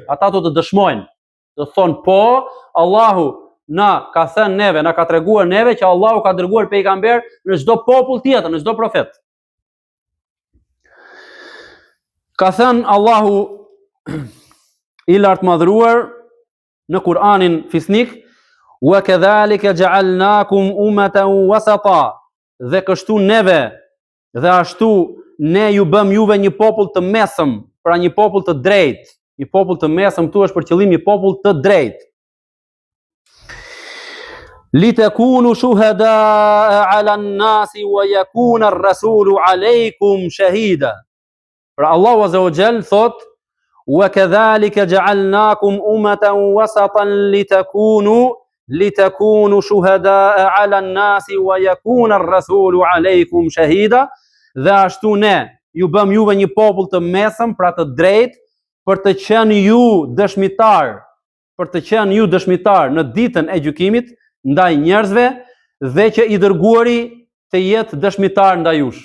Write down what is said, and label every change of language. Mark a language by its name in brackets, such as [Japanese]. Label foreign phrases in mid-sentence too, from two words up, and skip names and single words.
[Albanian] Ata do të dëshmojnë, do thonë po, Allahu na ka thënë neve, na ka treguar neve që Allahu ka dërguar pejgamber në çdo popull tjetër, në çdo profet. Ka thënë Allahu i lartëmadhëruar në Kur'anin fisnik, [Arabic] وكذلك جعلناكم أمة وسطا, [Albanian] dhe kështu neve dhe ashtu ne ju bëm juve një popull të mesëm, pra një popull të drejtë. Një popull të mesëm këtu është për qëllim një popull të drejtë. [Arabic] لتكونوا شهداء على الناس ويكون الرسول عليكم شهيدا. [Albanian] Pra Allahu [Arabic] عز وجل [Albanian] thot: [Arabic] "وكذلك جعلناكم أمة وسطا لتكونوا شهداء على الناس ويكون الرسول عليكم شهيدا." [Albanian] Dhe ashtu ne ju bëm juve një popull të mesëm, pra të drejtë, për të qenë ju dëshmitar në ditën e gjykimit ndaj njerëzve dhe që i dërguari të jetë dëshmitar ndaj jush.